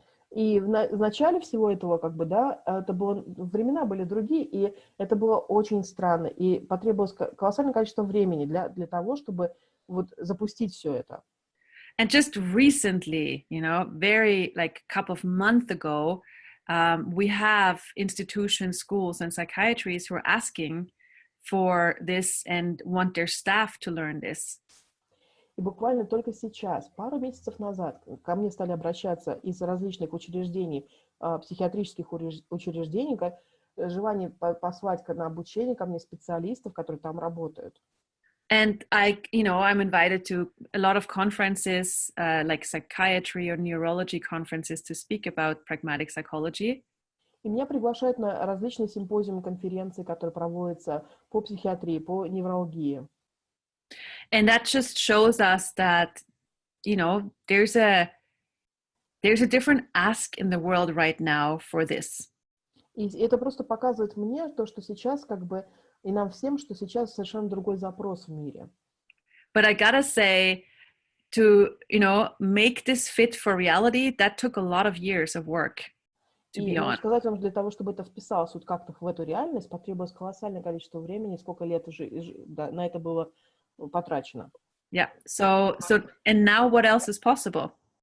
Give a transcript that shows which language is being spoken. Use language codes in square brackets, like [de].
[ru] И в начале всего этого, как бы, да, времена были другие, и это было очень странно, и потребовалось колоссальное количество времени для того, чтобы вот запустить все это. [en] And just recently, very like a couple of months ago, we have institutions, schools, and psychiatrists who are asking for this and want their staff to learn this. [ru] И буквально только сейчас, пару месяцев назад, ко мне стали обращаться из различных учреждений, психиатрических учреждений, желание послать на обучение ко мне специалистов, которые там работают. [en] And I'm invited to a lot of conferences, like psychiatry or neurology conferences, to speak about pragmatic psychology. [ru] И меня приглашают на различные симпозиумы, конференции, которые проводятся по психиатрии, по неврологии. [en] And that just shows us that, there's a different ask in the world right now for this. [ru] И это просто показывает мне то, что сейчас как бы и нам всем, что сейчас совершенно другой запрос в мире. [en] But I gotta say, to make this fit for reality, that took a lot of years of work. To be honest. [ru] Сказать вам, для того, чтобы это вписалось вот как-то в эту реальность, потребовалось колоссальное количество времени, сколько лет уже на это было потрачено. [en] Yeah. So and now what else is possible?